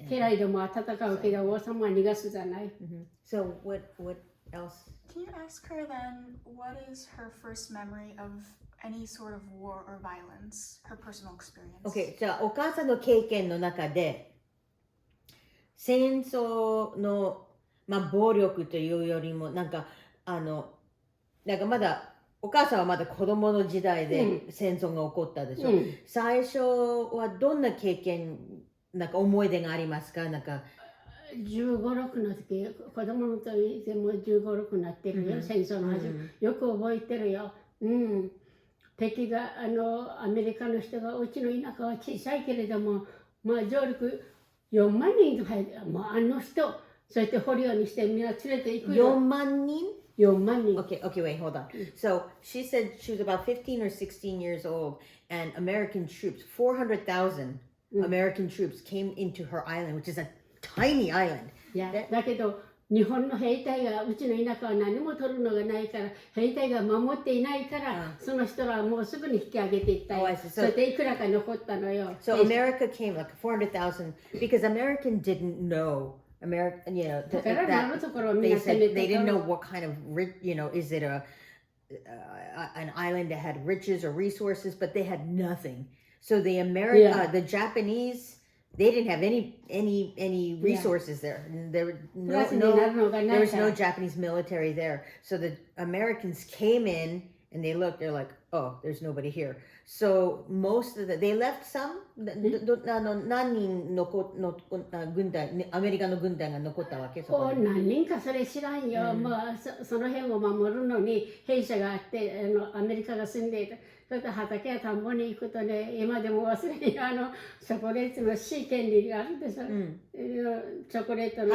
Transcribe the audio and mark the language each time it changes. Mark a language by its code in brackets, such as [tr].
[ja] 家来でも戦うけど王様は逃がすじゃない。 [en] So what else? Can you ask her then, what is her first memory of any sort of war or violence, her personal experience? [ja] Okay, じゃあお母さんの経験の中で戦争の、暴力というよりもなんかまだお母さんはまだ子供の時代で戦争が起こったでしょ、最初はどんな経験なんか思い出がありますか？なんか 15、6の時、子供の時でも15、6になってるよ、戦争の始め、よく覚えてるよ。敵がアメリカの人がうちの田舎は小さいけれども、上陸4万人とか入って、あの人、そうやって捕虜にしてみんな連れて行くよ。 4万人 4万人。 [en] Okay, wait, hold on. So she said she was about 15 or 16 years old, and American troops, 400,000 American troops came into her island, which is a tiny island. [ja] だけど日本の兵隊がうちの田舎は何も取るのがないから兵隊が守っていないから、その人らはもうすぐに引き上げていったよ。それでいくらか残ったのよ。 [en] So America came like 400,000 because American didn't know American, you know, that they said they didn't know what kind of is it an island that had riches or resources, but they had nothing. So the Japanese, they didn't have any resources there. There was no Japanese military there. So the Americans came in and they looked. They're like, oh, there's nobody here. So most of they left some. [ja] 何人軍隊アメリカの軍隊が残ったわけ？何人かそれ知らんよ。その辺を守るのに兵舎があってアメリカが住んでいた。それと畑や田んぼに行くとね、今でも忘れんよ、チョコレートの C 権利があるでしょ、チョコレートの